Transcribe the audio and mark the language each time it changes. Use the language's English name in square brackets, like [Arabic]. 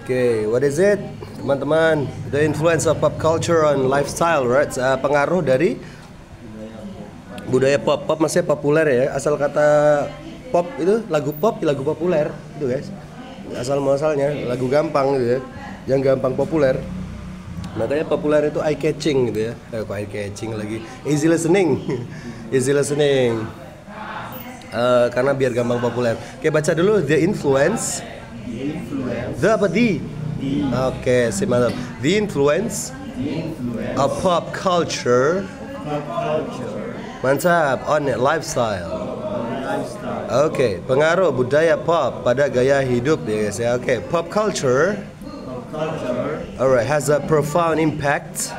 [English] Okay, what is it, [Indonesian] teman-teman? [English] The influence of pop culture on lifestyle, right? [Indonesian] Pengaruh dari budaya pop. Pop maksudnya populer ya. Asal kata pop itu lagu populer, itu guys. Asal muasalnya lagu gampang gitu ya, yang gampang populer. Makanya populer itu [English] eye catching [Indonesian] gitu ya. Kok eye catching lagi? [English] Easy listening, easy listening. [Indonesian] Karena biar gampang populer. Oke, baca dulu [English] the influence. [Indonesian] The apa di? Oke, mantap. [English] The influence of pop culture. Mantap, on lifestyle. [Indonesian] Oke, pengaruh budaya pop pada gaya hidup ya guys ya. [English] Oke, pop culture. Alright, has a profound impact.